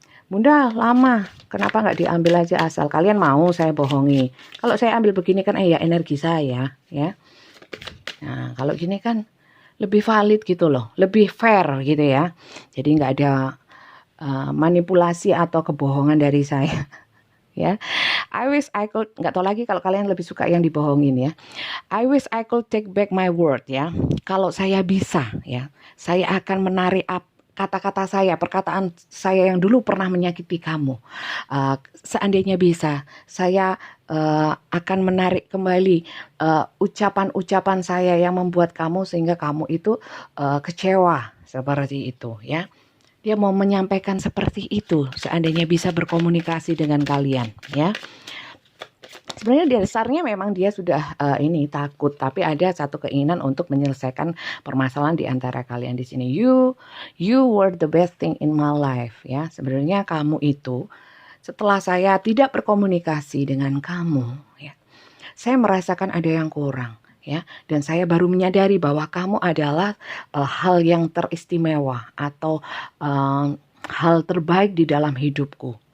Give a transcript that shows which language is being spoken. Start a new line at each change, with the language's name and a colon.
Indonesian: Bunda lama, kenapa nggak diambil aja asal kalian mau saya bohongi. Kalau saya ambil begini kan ya energi saya ya. Nah kalau gini kan lebih valid gitu loh, lebih fair gitu ya. Jadi nggak ada manipulasi atau kebohongan dari saya. Ya,
English: I wish I could,
Indonesian: nggak tahu lagi kalau kalian lebih suka yang dibohongin ya.
English: I wish I could take back my word ya.
Indonesian: Kalau saya bisa ya, saya akan menarik kata-kata saya, perkataan saya yang dulu pernah menyakiti kamu. Seandainya bisa, saya akan menarik kembali ucapan-ucapan saya yang membuat kamu sehingga kamu itu kecewa seperti itu ya. Dia mau menyampaikan seperti itu seandainya bisa berkomunikasi dengan kalian ya. Sebenarnya di dasarnya memang dia sudah takut, tapi ada satu keinginan untuk menyelesaikan permasalahan di antara kalian di sini.
English: You were the best thing in my life ya.
Indonesian: Sebenarnya kamu itu setelah saya tidak berkomunikasi dengan kamu ya, saya merasakan ada yang kurang. Ya, dan saya baru menyadari bahwa kamu adalah hal yang teristimewa atau hal terbaik di dalam hidupku.